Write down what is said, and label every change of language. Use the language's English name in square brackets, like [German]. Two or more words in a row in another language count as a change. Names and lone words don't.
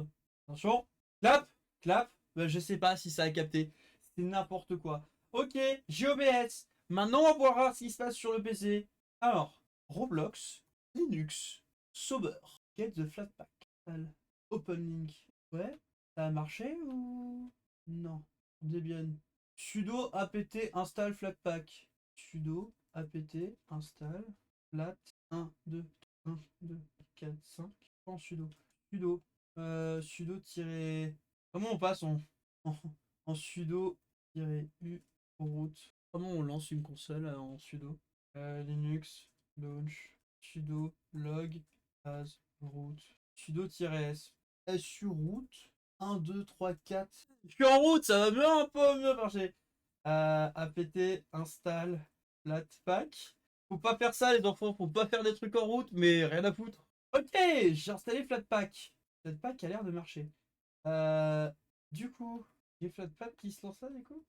[French] Attention, clap, clap. Je sais pas si ça a capté. C'est n'importe quoi. Ok, j'ai OBS. Maintenant, on va voir ce qui se passe sur le PC. Alors, [English] Roblox, Linux, Sober, Get the Flatpak, Open Link. [French] Ouais, ça a marché ou non? Debian. [English] Sudo apt install Flatpak. Sudo apt install flat 1, 2, 1, 2, 4, 5. En sudo. Sudo. [French] Sudo tiré. Comment on passe en sudo u root? Comment on lance une console en sudo? [English] Linux launch sudo log as root sudo-s su root 1 2 3 4. [French] Je suis en route, ça va bien un peu mieux marcher. [English] Apt install flatpak. [French] Faut pas faire ça les enfants, faut pas faire des trucs en route, mais rien à foutre. Ok, j'ai installé Flatpak. Flatpak a l'air de marcher. Du coup, j'ai Flatpak qui se lance là du coup?